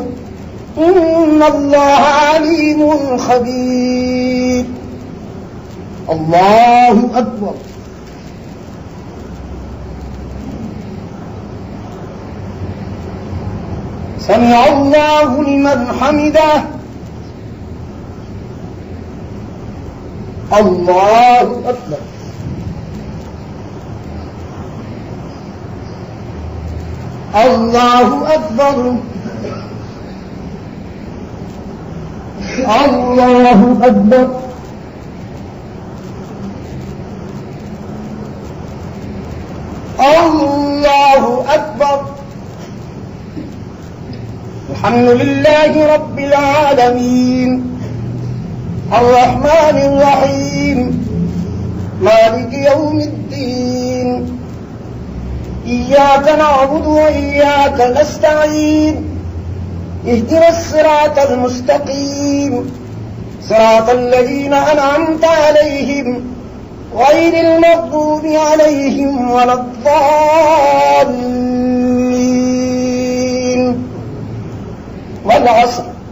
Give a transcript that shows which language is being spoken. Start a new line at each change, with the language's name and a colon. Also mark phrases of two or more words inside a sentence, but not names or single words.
Arabic: إن الله عليم خبير. الله أكبر. سمع الله لمن حمده. اللہ اکبر. اللہ اکبر. اللہ اکبر. اللہ اکبر. الحمد للہ رب العالمین الرحمن الرحیم مالك يوم الدين إياك نعبد وإياك نستعين اهدنا الصراط المستقيم صراط الذين أنعمت عليهم غير المغضوب عليهم ولا الضالين والعصر